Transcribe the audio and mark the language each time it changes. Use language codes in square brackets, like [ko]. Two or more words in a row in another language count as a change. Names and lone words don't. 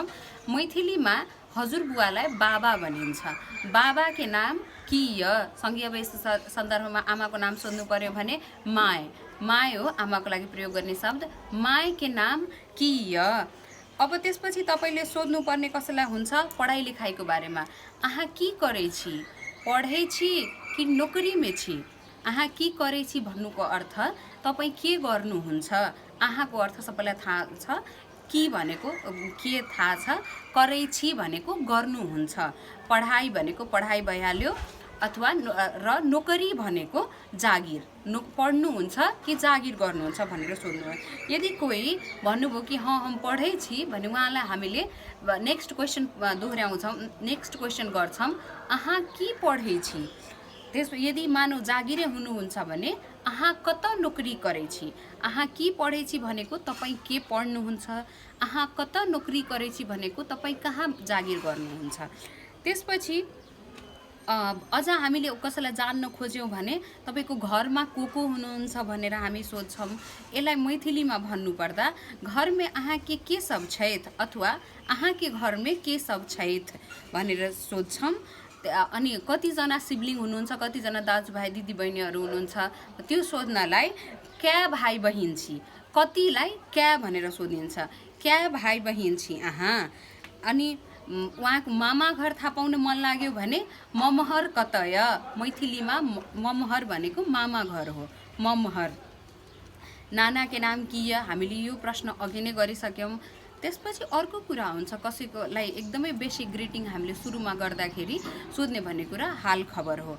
[ne] मैथिलीमा हजुरबुवालाई बाबा भनिन्छ। [mai] बाबा के नाम के य। [ne] सँगै अब यस्तो सन्दर्भमा आमाको नाम सोध्नु पर्यो भने माय हो आमाको लागि प्रयोग गर्ने शब्द। [mai] माय के नाम के य। [ne] अब त्यसपछि तपाईले सोध्नु पर्ने कसैलाई हुन्छ पढाइ लेखाइको बारेमा। [mai] आहाँ के करै छी, पढै छी कि नोकरीमा छी। आहाँ के करै छी [ne] भन्नुको अर्थ तपाई के गर्नुहुन्छ। आहाँको अर्थ सबैलाई थाहा छ। के भनेको के थाहा छ, [mai] करै छी [ne] भनेको गर्नुहुन्छ, पढाइ भनेको पढाइ भइहाल्यो, अथवा र नोकरी भनेको जागिर, पढ्नुहुन्छ कि जागिर गर्नुहुन्छ भनेर सोध्नु। यदि कोही भन्नुभयो कि [mai] हम पढै छी [ne] भने उहाँलाई हामीले [en] next question [ne] दोहोऱ्याउँछौँ, [en] next question [ne] गर्छौँ, [mai] आहाँ के पढै छी। [ne] त्यस यदि मानव जागिरे हुनुहुन्छ भने [mai] आहाँ कत नोकरी करै छी। आहाँ के पढै छी [ne] भनेको तपाई के पढ्नुहुन्छ। [mai] आहाँ कत नोकरी करै छी [ne] भनेको तपाई कहाँ जागिर गर्नुहुन्छ। त्यसपछि अझ हामीले कसैलाई जान्न खोज्यौँ भने तपाईको घरमा को हुनुहुन्छ भनेर हामी सोध्छौँ। यसलाई मैथिलीमा भन्नुपर्दा [mai] घरमा आहाँ के सब छैथ [ne] अथवा [mai] आहाँ के घरमा के सब छैथ [ne] भनेर सोध्छौँ। अनि कतिजना सिब्लिङ हुनुहुन्छ, कतिजना दाजुभाइ दिदीबहिनीहरू हुनुहुन्छ, त्यो सोध्नलाई [mai] क्या भाइ बहिनी छी, [ne] कतिलाई क्या भनेर सोधिन्छ। [mai] क्या भाइ बहिनी छी आहाँ। [ne] अनि उहाँको मामा घर थाहा पाउन मन लाग्यो भने [mai] ममहर कत य। [ne] मैथिलीमा ममहर भनेको मामा घर हो, ममहर। [mai] नाना के नाम के य। [ne] हामीले यो प्रश्न अघि नै गरिसक्यौँ। त्यसपछि अर्को कुरा हुन्छ कसैकोलाई एकदमै [en] basic greeting [ne] हामीले सुरुमा गर्दाखेरि सोध्ने भन्ने कुरा हाल खबर हो।